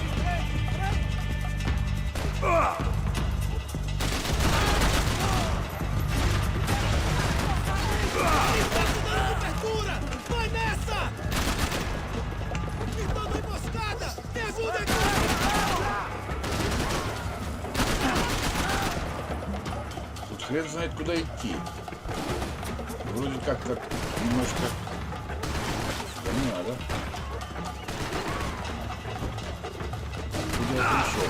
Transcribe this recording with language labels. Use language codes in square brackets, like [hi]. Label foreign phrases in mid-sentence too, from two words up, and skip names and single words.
[pt] Vai nessa! Então da emboscada! Me ajuda aqui! [ru] Тут хрен знает, куда идти. Вроде как так немножко... Да не надо. Куда я пришел?